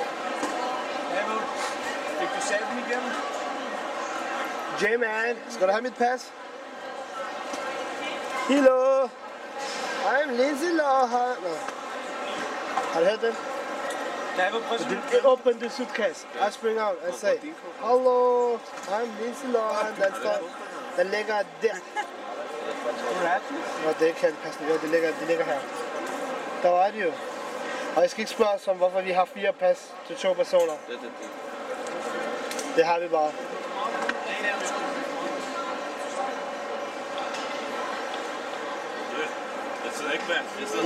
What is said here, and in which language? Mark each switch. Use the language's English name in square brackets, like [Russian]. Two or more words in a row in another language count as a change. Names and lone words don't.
[Danish] Fik du saben igennem? J-Man, skal du have mit pas? [English] Hello. I'm Lindsay Lohan. [Danish] Har du hørt den? Ja, jeg vil prøve at [English] Open the suitcase. I spring out and say, hello, I'm Lindsay Lohan. [Danish] Den ligger der. Nå, det kan passe godt. Det ligger her. Der var det jo. Og jeg skal ikke spørge os om, hvorfor vi har 4 pas til 2 personer. Det har vi bare. Jeg sidder ikke med.